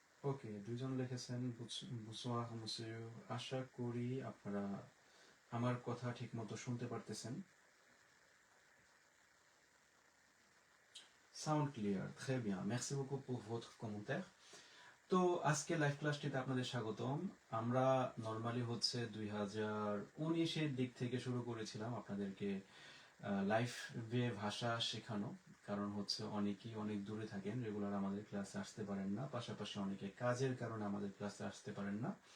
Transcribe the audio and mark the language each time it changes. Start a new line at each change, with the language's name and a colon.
Bangla: ওকে, দুইজন লিখেছেন বুসওয়া মুসিউ। আশা করি আপনারা আমার কথা ঠিক মতো শুনতে পারতেছেন।
English: sound clear,
French: très bien, merci beaucoup pour votre commentaire.
Bangla: তো আজকে লাইভ ক্লাসটিতে আপনাদের স্বাগতম। আমরা নর্মালি 2019-এর দিক থেকে শুরু করেছিলাম আপনাদেরকে লাইভে ভাষা শেখানো। কারণ অনেকেই অনেক দূরে থাকেন, রেগুলার আমাদের ক্লাসে আসতে পারেন না, পাশাপাশি অনেকে কাজের কারণে আমাদের ক্লাসে আসতে পারেন না।